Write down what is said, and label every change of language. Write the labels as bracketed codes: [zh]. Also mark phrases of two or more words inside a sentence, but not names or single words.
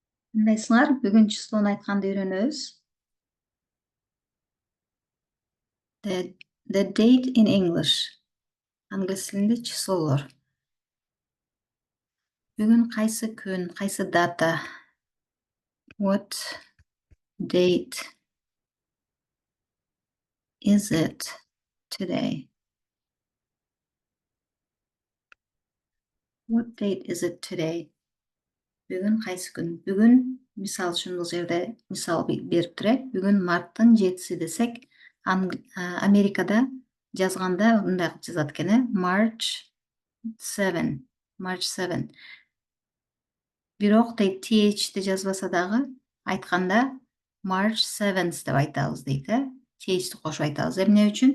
[ky] Кандайсыңар? Бүгүн числону айтканды үйрөнөбүз. [en] The date in English. [ky] Англис тилинде числолор. Бүгүн кайсы күн, кайсы дата? [en] What date is it today? What date is it today? [ky] Бүгүн кайсы күн? Бүгүн мисал үчүн бул жерде мисал берип турат. Бүгүн марттын 7-си десек, Америкада жазганда мындай кылып жазат экен, March 7. March 7. Бирок дейт TH'ти жазбаса дагы айтканда March 7th деп айтабыз дейт, TH'ти кошуп айтабыз. Эмне үчүн?